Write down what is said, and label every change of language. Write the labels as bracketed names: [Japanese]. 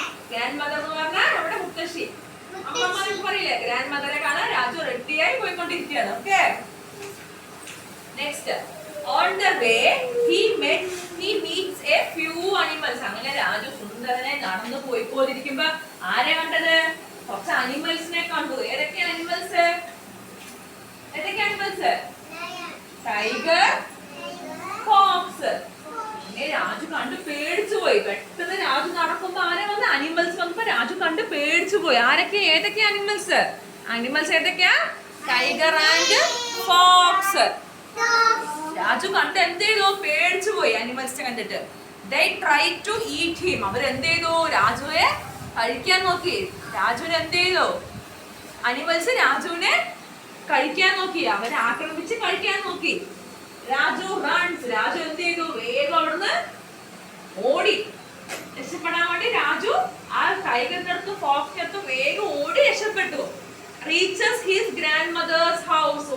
[Malayalam] Grand mother എന്ന് പറഞ്ഞാൽ അവിടെ മുത്തശ്ശി, അമ്മമ്മ എന്നൊക്കെ പറയില്ലേ. ഗ്രാൻഡ് മദറെ കാണാൻ രാജു റെഡിയായി പോയിക്കൊണ്ടിരിക്കുകയാണ്. [English] Okay, next. On the way he meets a few animals. [Malayalam] അങ്ങനെ രാജു സുന്ദരനെ നടന്നു പോയിക്കൊണ്ടിരിക്കുമ്പോ ആരെ കണ്ടത്? കുറച്ച് അനിമൽസിനെ കണ്ടു. ഏതൊക്കെ അനിമൽസ്? ഏതൊക്കെ അനിമൽസ്? Tiger, Fox. പിന്നെ രാജു കണ്ട് പേടിച്ചു പോയി. പെട്ടെന്ന് രാജു നടക്കുമ്പോ ആരെ വന്ന്? അനിമൽസ് വന്നപ്പോ രാജു കണ്ട് പേടിച്ചു പോയി. ആരൊക്കെ? ഏതൊക്കെ അനിമൽസ്? അനിമൽസ് ഏതൊക്കെയാ? [English] Tiger and fox. [Malayalam] രാജു കണ്ട് എന്ത് ചെയ്തു? പേടിച്ചു പോയി അനിമൽസിനെ കണ്ടിട്ട്. [English] They tried to eat him. [Malayalam] അവർ എന്ത് ചെയ്തു? രാജുവിനെ കഴിക്കാൻ നോക്കി. രാജുവിനെ എന്ത് ചെയ്തു? അനിമൽസ് രാജുവിനെ കഴിക്കാൻ നോക്കി. അവരെ ആക്രമിച്ച് കഴിക്കാൻ നോക്കി. [English] Raju runs. [Malayalam] രാജു എന്ത് ചെയ്തു? വേഗം അവിടുന്ന് ഓടി. രക്ഷപ്പെടാൻ വേണ്ടി രാജു ആ ടൈഗറിന്റെ അടുത്ത് ഫോക്സിന്റെ അടുത്ത് വേഗം ഓടി രക്ഷപ്പെട്ടു. [English] Reaches his grandmother's house.